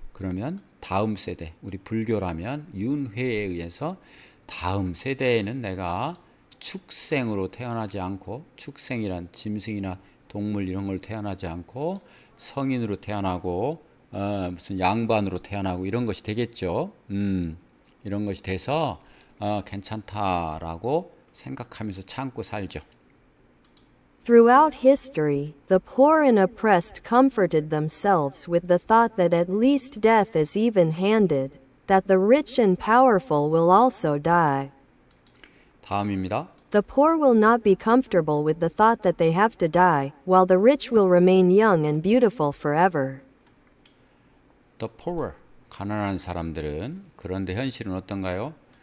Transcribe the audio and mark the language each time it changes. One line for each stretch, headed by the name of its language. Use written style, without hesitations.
Korean: 그러면 다음 세대, 우리 불교라면 윤회에 의해서 다음 세대에는 내가 축생으로 태어나지 않고, 축생이란 짐승이나 동물 이런 걸 태어나지 않고 성인으로 태어나고 무슨 양반으로 태어나고 이런 것이 되겠죠. 이런 것이 돼서 괜찮다라고 생각하면서 참고 살죠.
English: Throughout history, the poor and oppressed comforted themselves with the thought that at least death is even-handed, that the rich and powerful will also die.
Korean: 다음입니다.
English: The poor will not be comfortable with the thought that they have to die, while the rich will remain young and beautiful forever. The poor,
Korean: 가난한 사람들은, 그런데 현실은 어떤가요?